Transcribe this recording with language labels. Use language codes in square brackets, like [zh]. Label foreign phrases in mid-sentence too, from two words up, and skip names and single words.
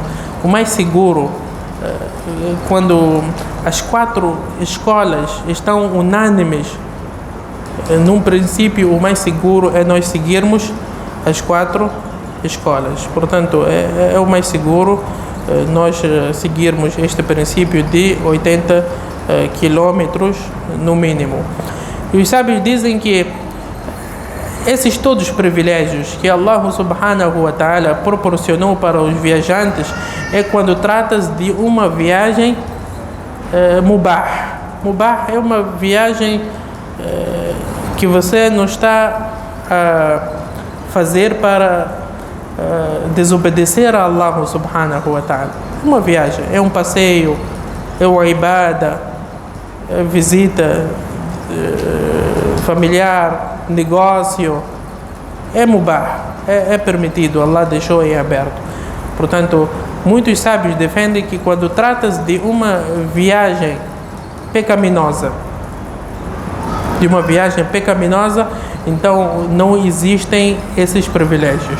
[pt] O mais seguro, quando as 4 escolas estão unânimes num princípio, o mais seguro é nós seguirmos as 4 escolas. Portanto, é o mais seguro nós seguirmos este princípio de 80 quilômetros no mínimo. E os sábios dizem que esses todos os privilégios que [ar] الله سبحانه وتعالى [pt] proporcionou para os viajantes é quando trata-se de uma viagem mubah. Mubah é uma viagem que você não está a fazer para desobedecer a [ar] الله سبحانه وتعالى. [pt] Uma viagem, é um passeio, é uma ibada, é visita familiar, negócio, é mubah, é permitido, Allah deixou em aberto. Portanto, muitos sábios defendem que quando trata-se de uma viagem pecaminosa, então não existem esses privilégios.